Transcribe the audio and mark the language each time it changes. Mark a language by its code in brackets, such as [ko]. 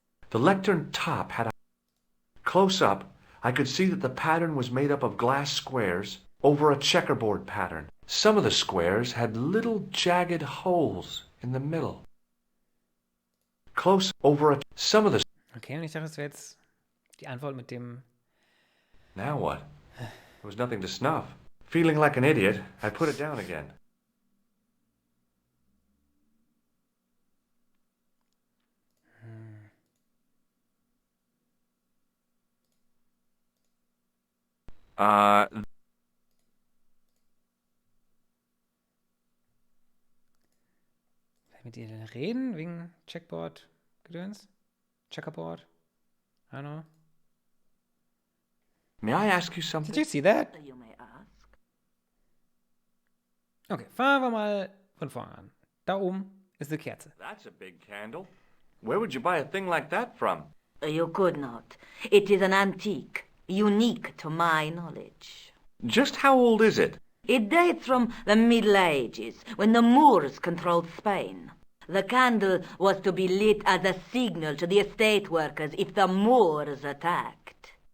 [en] The lectern top had a... Close up, I could see that the pattern was made up of glass squares over a checkerboard pattern. Some of the squares had little jagged holes in the middle. Close over a... Some of the... [de] Okay, und ich dachte, das wäre jetzt die Antwort mit dem... [en] Now what? There was nothing to snuff. Feeling like an idiot, I put it down again. [de] Mit ihr reden wegen Checkboard-Gedöns? [en] Checkerboard? I don't know. May I ask you something? Did you see that? You may ask. [de] Okay, fangen wir mal von vorne an. Da oben ist eine Kerze. [en] That's a big candle. Where would you buy a thing like that from? You could not. It is an antique, unique to my knowledge. Just how old is it? It dates from the Middle Ages, when the Moors controlled Spain. The candle was to be lit as a signal to the estate workers if the Moors attacked.